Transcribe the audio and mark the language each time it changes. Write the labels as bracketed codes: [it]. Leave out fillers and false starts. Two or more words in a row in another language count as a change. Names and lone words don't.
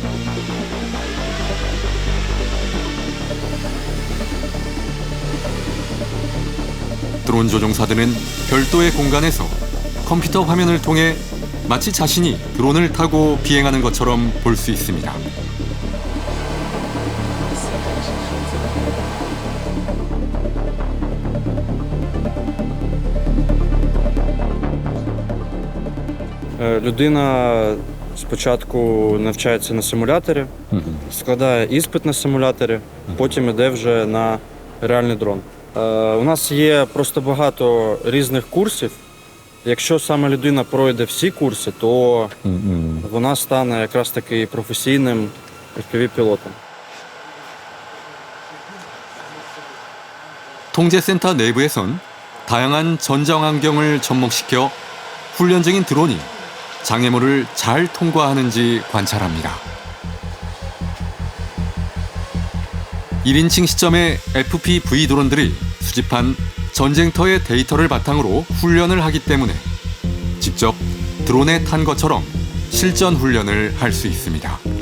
[ko] 드론 조종사들은 별도의 공간에서 컴퓨터 화면을 통해 마치 자신이 드론을 타고 비행하는 것처럼 볼 수 있습니다. [uk] Людина спочатку навчається на симуляторі, складає іспит на симуляторі, потім іде вже на реальний дрон. У нас є просто багато різних курсів. Якщо саме людина пройде всі курси, то вона стане якраз таки професійним FPV-пілотом. [ko] 통제센터 내부에선 다양한 전장 환경을 접목시켜 훈련 중인 드론이 장애물을 잘 통과하는지 관찰합니다. 1인칭 시점의 FPV 드론들이 수집한 전쟁터의 데이터를 바탕으로 훈련을 하기 때문에 직접 드론에 탄 것처럼 실전 훈련을 할 수 있습니다.